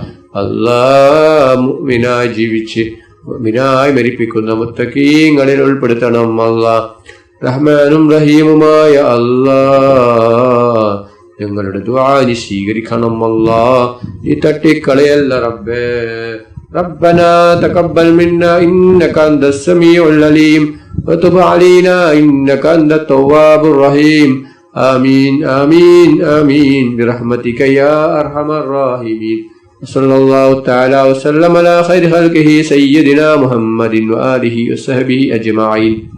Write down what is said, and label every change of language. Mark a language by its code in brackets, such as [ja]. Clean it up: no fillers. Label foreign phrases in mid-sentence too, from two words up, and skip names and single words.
[ml] അല്ലാഹ് മുഅ്മിനായി ജീവിച്ച് മുഅ്മിനായി മരിപ്പിക്കുന്ന മുത്തഖീങ്ങളിൽ ഉൾപ്പെടുത്തണം അല്ലാഹ്. റഹ്മാനും റഹീമുമായ അല്ലാഹ് ഞങ്ങളുടെ ദുആ നീ സ്വീകരിക്കണം അല്ലാഹ്. നീ തട്ടിക്കളയല്ല റബ്ബേ. [ar] ربنا تقبل منا إنك أنت السميع العليم وتب علينا إنك أنت التواب الرحيم. آمين آمين آمين برحمتك يا أرحم الراحمين. صلى الله تعالى وسلم على خير خلقه سيدنا محمد وآله وصحبه أجمعين.